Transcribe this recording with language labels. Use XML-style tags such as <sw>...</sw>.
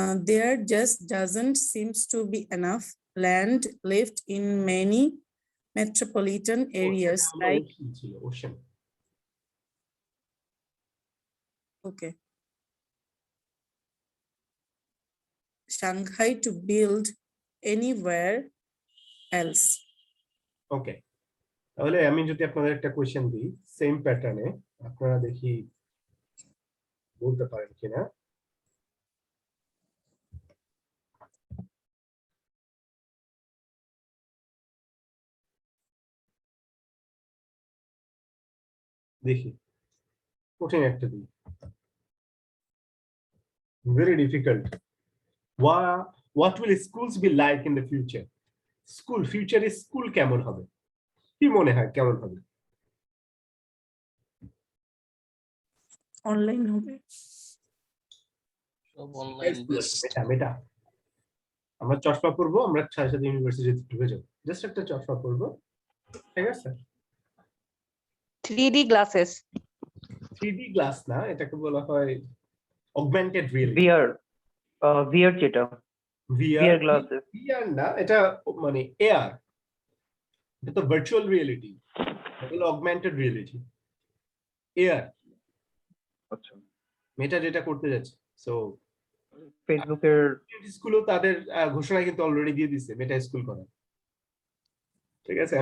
<en>There just doesn't seems to be enough land left in many metropolitan areas like Ocean. Okay. Shanghai to build anywhere else. Okay.</en> <bn>তাহলে আমি যদি আপনাদের একটা question দিই same প্যাটার্নে, আপনারা দেখি বলতে পারেন কিনা। দেখি কঠিন একটা দিই,</bn> <en>very difficult. What will schools be like in the future? Future is school</en> <bn>কেমন হবে, কি মনে হয় কেমন হবে? অনলাইন হবে, সব অনলাইন বেসড। মেটা আমরা চশমা পরবো, আমরা সাথে সাথে ইউনিভার্সিটিতে ঢুকে যাবো, জাস্ট একটা চশমা পরবো, ঠিক আছে?</bn> <en>3D glasses.</en> <bn>3D গ্লাস না, এটাকে বলা হয় অগমেন্টেড রিয়েলিটি।</bn> <en>VR যেটা VR glasses,</en> <bn>VR না, এটা মানে এআর, এটা তো ভার্চুয়াল রিয়েলিটি, এটা হলো অগমেন্টেড রিয়েলিটি, এআর। আচ্ছা, মেটা যেটা করতে যাচ্ছে, সো ফেসবুকের স্কুলও তাদের ঘোষণা কিন্তু অলরেডি দিয়ে দিচ্ছে মেটা স্কুল করা, ঠিক আছে?</bn>